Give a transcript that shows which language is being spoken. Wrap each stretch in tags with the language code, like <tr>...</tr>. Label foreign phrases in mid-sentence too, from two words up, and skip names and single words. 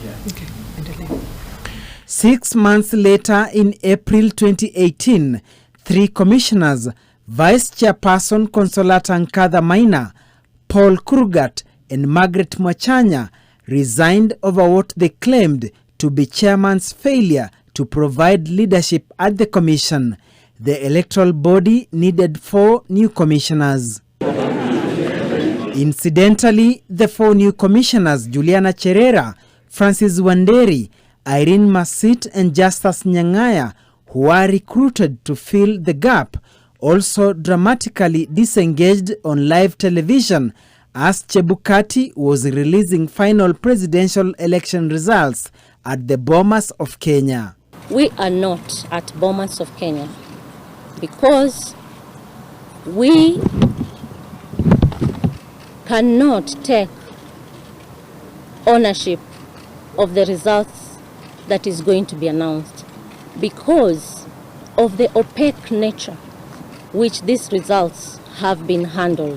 <en>6 months later, in April 2018, 3 commissioners, Vice Chairperson Consolata Nkadha Maina, Paul Kurgat and Margaret Mwachanya, resigned over what they claimed to be chairman's failure to provide leadership at the commission. The electoral body needed 4 new commissioners. Incidentally, the 4 new commissioners, Juliana Cherera, Francis Wanderi, Irene Masit and Justus Nyang'aya, who were recruited to fill the gap, also dramatically disengaged on live television as Chebukati was releasing final presidential election results at the Bomas of Kenya. We are not at Bomas of Kenya because we cannot take ownership of the results that is going to be announced because of the opaque nature which these results have been handled.</en>